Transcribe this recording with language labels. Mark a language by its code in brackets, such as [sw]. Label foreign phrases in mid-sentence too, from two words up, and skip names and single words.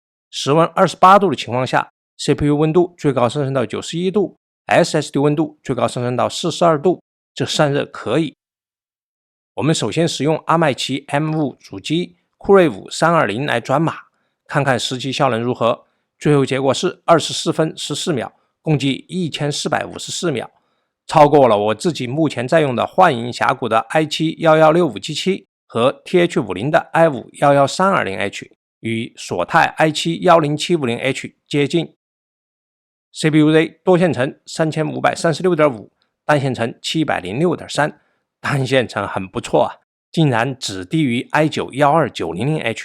[zh] 室溫28度的情況下， CPU 溫度最高上升到91度， SSD 溫度最高上升到42度，這散熱可以。我們首先使用阿麥奇 M5 主機酷睿5 320來轉碼，看看實際效能如何。最後結果是24分14秒，共計1454秒，超過了我自己目前在用的幻影峽谷的 i7-11657和 TH50 的 i5-11320H， 與索泰 i7-10750H 接近。CPU Z 多線程 3536.5， 单线程 706.3， 单線程很不錯啊，竟然只低於 i9-12900H，